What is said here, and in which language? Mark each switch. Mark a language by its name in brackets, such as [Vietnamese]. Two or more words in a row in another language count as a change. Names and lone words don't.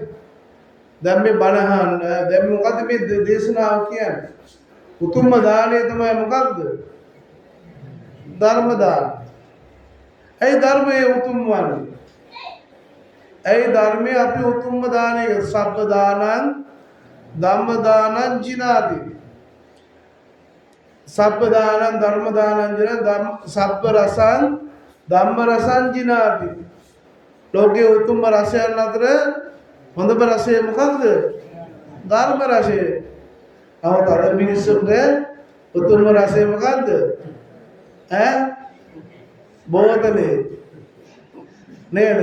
[Sinhala] දැන් මේ බණ අහන්න දැන් මොකද්ද මේ දේශනාව කියන්නේ? උතුම්ම දාණය තමයි මොකක්ද? ධර්ම දාණය. ඒ ධර්මයේ උතුම් වන්නේ. ඒ ධර්මයේ අපි උතුම්ම දාණය [Pali] සබ්බ දානං ධම්ම දානං ජිනාති. සබ්බ දානං ධර්ම දානං ජින සබ්බ රසං ධම්ම රසං ජිනාති. [Sinhala] ලෝකයේ උතුම්ම රසයන් අතර හොඳම රසය මොකක්ද? ධර්ම රසය. අවත අද මිනිස්සුන්ට උතුම්ම රසය මොකක්ද? බෝතලේ නේද?